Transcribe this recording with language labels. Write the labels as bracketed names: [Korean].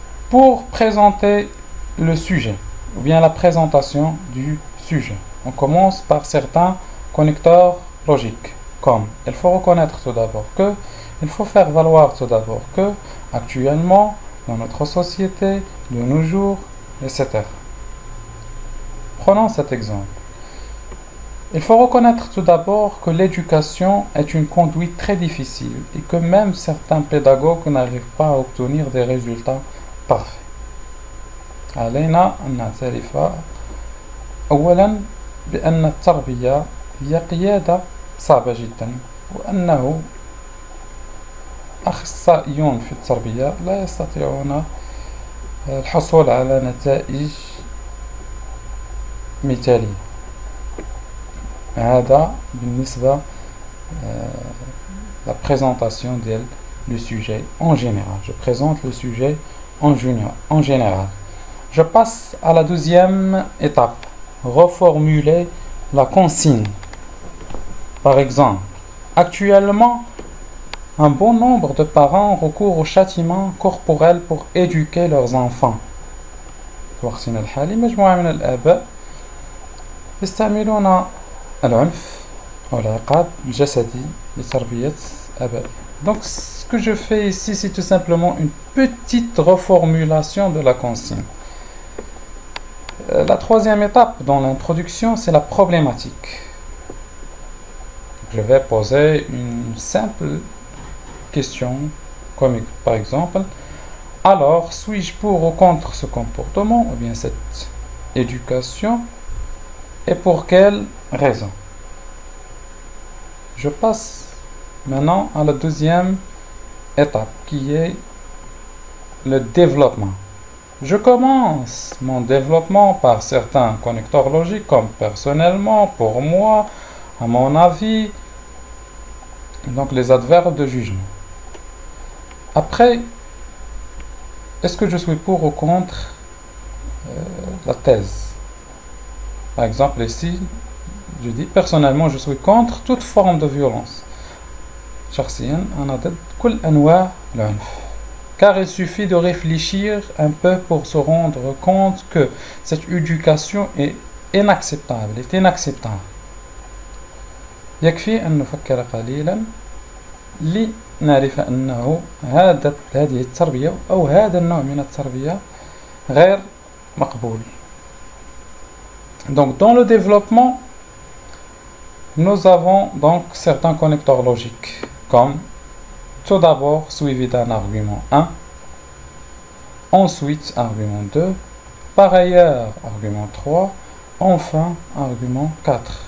[French] Pour présenter le sujet, ou bien la présentation du sujet, on commence par certains connecteurs logiques, comme il faut reconnaître tout d'abord que, il faut faire valoir tout d'abord que, actuellement, dans notre société, de nos jours, etc. Prenons cet exemple. Il faut reconnaître tout d'abord que l'éducation est une conduite très difficile et que même certains pédagogues n'arrivent pas à obtenir des résultats parfaits. [Arabic] علينا أن نعترف أولا بأن التربية هي قيادة صعبة جدا وأنه أخصائيون في التربية لا يستطيعون الحصول على نتائج مثالية. هذا بالنسبة [French] la présentation du sujet en général. Je présente le sujet en général. Je passe à la deuxième étape. Reformuler la consigne. Par exemple, actuellement, un bon nombre de parents recourent au châtiment corporel pour éduquer leurs enfants. [Arabic] في وقتنا الحالي مجموعة من الآباء يستعملون العنف أو العقاب الجسدي لتربية أبائهم. [French] Donc ce que je fais ici, c'est tout simplement une petite reformulation de la consigne. La troisième étape dans l'introduction, c'est la problématique. Je vais poser une simple question, comme par exemple, alors suis-je pour ou contre ce comportement ou bien cette éducation et pour quelle raison? Je passe maintenant à la deuxième étape qui est le développement. Je commence mon développement par certains connecteurs logiques comme personnellement, pour moi, à mon avis, donc les adverbes de jugement. Après, est-ce que je suis pour ou contre la thèse? Par exemple, ici, je dis personnellement, je suis contre toute forme de violence. [Arabic] شخصيا أنا ضد كل أنواع العنف. [French] Car il suffit de réfléchir un peu pour se rendre compte que cette éducation est inacceptable, est inacceptable. [Arabic] يكفي أن نفكر قليلا لنعرف أنه هذه التربية أو هذا النوع من التربية غير مقبول. [French] Donc dans le développement, nous avons donc certains connecteurs logiques comme tout d'abord suivi d'un argument 1, ensuite argument 2, par ailleurs argument 3, enfin argument 4.